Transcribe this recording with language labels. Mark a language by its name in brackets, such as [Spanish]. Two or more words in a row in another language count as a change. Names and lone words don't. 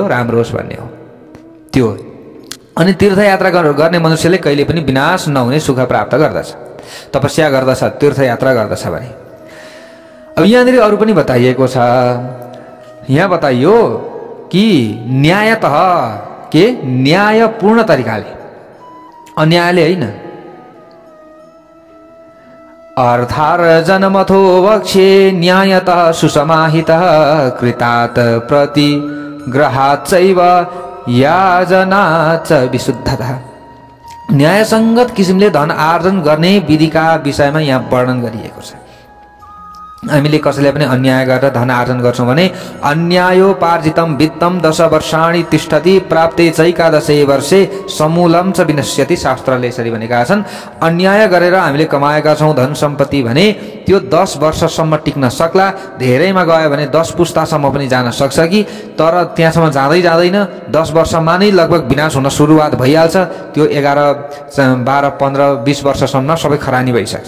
[Nepali] राम्रो होस् भन्ने हो त्यो। अनि तीर्थयात्रा गर्ने मनुष्यले कहिले पनि विनाश नहुने सुख प्राप्त गर्दछ, तपस्या गर्दछ, तीर्थयात्रा गर्दछ भने। अब यहाँनिर अरू पनि बताइएको छ। यहाँ बताइयो कि न्यायतः के न्यायपूर्ण तरिकाले, अन्यायले होइन। [Sanskrit] अर्थार्जनमथो वक्ष्ये न्यायतः सुसमाहितः कृतात् प्रतिग्रहाच्चैव याजनाच्च विशुद्धता। [Nepali] न्यायसङ्गत किसिमले धन आर्जन गर्ने विधिका विषयमा यहाँ वर्णन गरिएको छ। हामीले कसैले पनि अन्याय गरेर धन आर्जन गर्छौँ भने [Sanskrit] अन्यायोपार्जितम वित्तम 10 वर्षाणि तिष्ठति प्राप्ते चैकादशे वर्षे समूलम च विनश्यति। [Nepali] शास्त्रले यसरी भनेका छन्, अन्याय गरेर हामीले कमाएका छौँ धन सम्पत्ति भने त्यो 10 वर्षसम्म टिक्न सक्ला। धेरैमा गयो भने 10 पुस्तासम्म पनि जान सक्छ कि, तर त्यहाँसम्म जाँदै जाँदैन 10 वर्षमा नै लगभग विनाश हुन सुरुवात भइहाल्छ। त्यो 11, 12, 15, 20 वर्षसम्म सबै खरानी भइसक्छ।